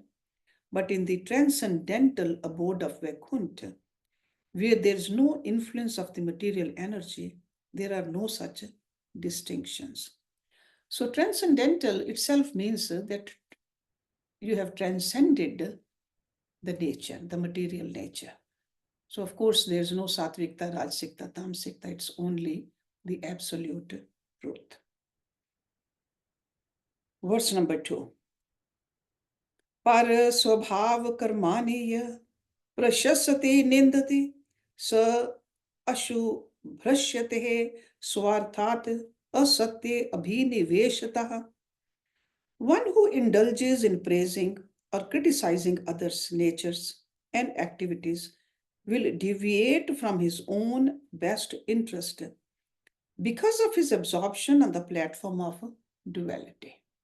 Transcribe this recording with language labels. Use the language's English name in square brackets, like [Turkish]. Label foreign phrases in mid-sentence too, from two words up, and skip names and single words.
[English] But in the transcendental abode of Vaikuntha, where there is no influence of the material energy, there are no such distinctions. So, transcendental itself means that you have transcended the nature, the material nature. So, of course, there's no [Sanskrit] सात्विकता, राजसिकता, तामसिकता, [English] it's only the absolute truth. Verse number 2. [Sanskrit] पर स्वभाव कर्मणिय प्रशसति निन्दति स आशु भ्रश्यते स्वार्थात् असत्य अभिनिवेशतः. [English] One who indulges in praising or criticizing others' natures and activities will deviate from his own best interest because of his absorption on the platform of duality.